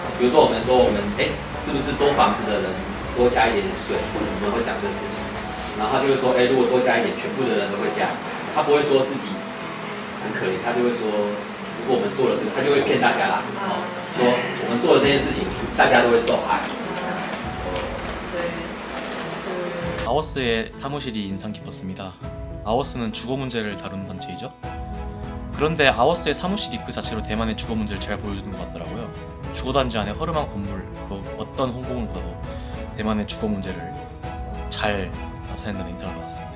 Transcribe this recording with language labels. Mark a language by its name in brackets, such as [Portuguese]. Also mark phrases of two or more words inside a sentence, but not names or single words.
[Chinese] 比如说我们说是不是多房子的人多加一点税，我们会讲这个事情。然后他就会说，如果多加一点，全部的人都会加。他不会说自己很可怜，他就会说，如果我们做了这个，他就会骗大家啦。说我们做了这件事情，大家都会受害。 [Korean] 아워스의 사무실이 인상 깊었습니다. 아워스는 주거 문제를 다루는 단체이죠. 그런데 아워스의 사무실이 그 자체로 대만의 주거 문제를 잘 보여주는 것 같더라고요. 주거단지 안에 허름한 건물, 그 어떤 홍보를 봐도 대만의 주거 문제를 잘 나타낸다는 인상을 받았습니다.